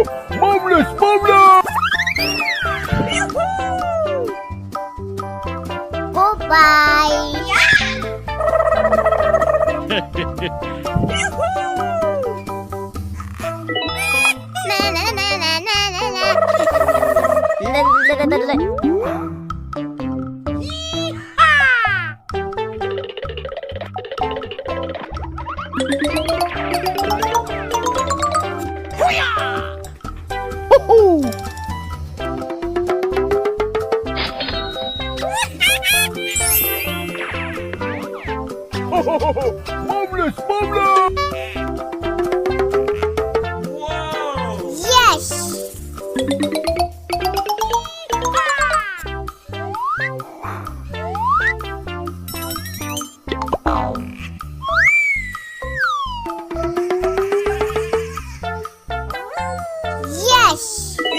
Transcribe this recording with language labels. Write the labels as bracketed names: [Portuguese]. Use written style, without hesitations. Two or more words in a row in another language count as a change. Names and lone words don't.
[English] Marvelous, marvelous! Goodbye. Na na na na na na na. Ho-ho! Ho-ho-ho! Marvelous, marvelous! Whoa! Yes. Yes.